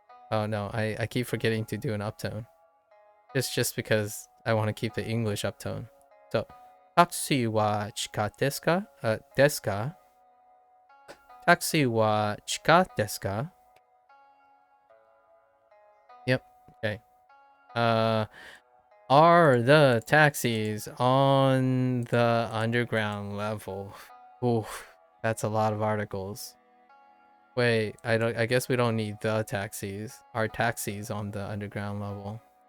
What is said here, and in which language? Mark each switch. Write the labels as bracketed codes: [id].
[en] Oh no, I keep forgetting to do an uptone. Just because I want to keep the English uptone. [ja] So, タクシーは地下ですか?ですか? タクシーは地下ですか? [en] Yep. Okay. Are the taxis on the underground level? Oof, that's a lot of articles. Wait, I guess we don't need the taxis. Are taxis on the underground level?